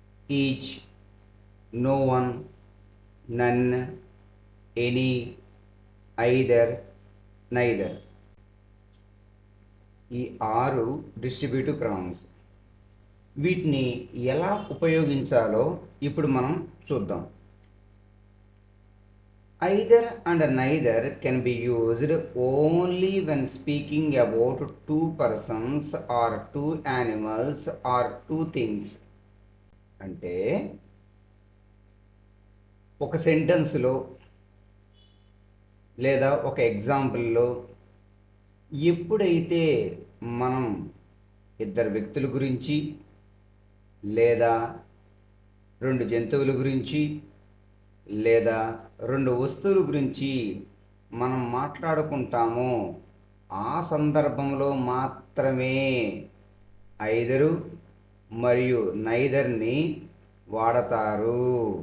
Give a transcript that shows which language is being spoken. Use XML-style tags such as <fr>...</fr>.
<en>Each, no one, none, any, either, neither.</en> <te>ఈ 6 distributive pronounce. వీటిని ఎలా ఉపయోగించాలో ఇప్పుడు మనం చూద్దాం.</te> <en>Either and neither can be used only when speaking about two persons or two animals or two things.</en> <te>అంటే ఒక సెంటెన్స్లో లేదా ఒక ఎగ్జాంపుల్లో ఎప్పుడైతే మనం ఇద్దరు వ్యక్తుల గురించి లేదా 2 జంతువుల గురించి లేదా 2 వస్తువుల గురించి మనం మాట్లాడుకుంటామో ఆ సందర్భంలో మాత్రమే ఐదరు మరియు నైదర్ని వాడతారు.</te>